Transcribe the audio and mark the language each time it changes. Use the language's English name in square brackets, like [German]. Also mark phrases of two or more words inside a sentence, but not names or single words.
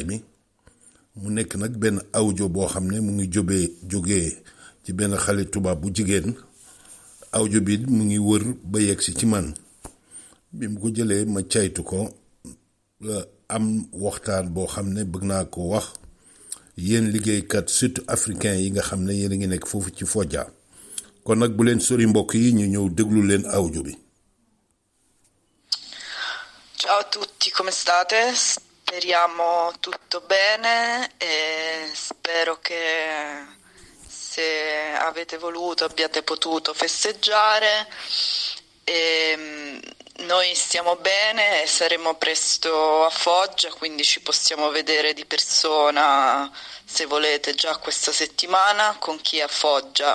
[Wolof] mi mu nekk nag benn audio boo xam ne mu ngi jógee ci benn xale tubaab bu jigéen audio bi mu ngi wër ba yegg si ci man bi mu ko jëlee ma caytu ko am waxtaan boo xam ne bëgg naa ko wax yéen liggéeykat [French] surtout africain [Wolof] yi nga xam ne yéen a ngi nekk foofu ci Fodja kon nag bu leen sori mbokk yi ñu ñëw déglu leen audio bi. [Italian] Ciao a tutti, come state? Speriamo tutto bene e spero che se avete voluto abbiate potuto festeggiare. Noi stiamo bene e saremo presto a Foggia, quindi ci possiamo vedere di persona se volete già questa settimana con chi è a Foggia.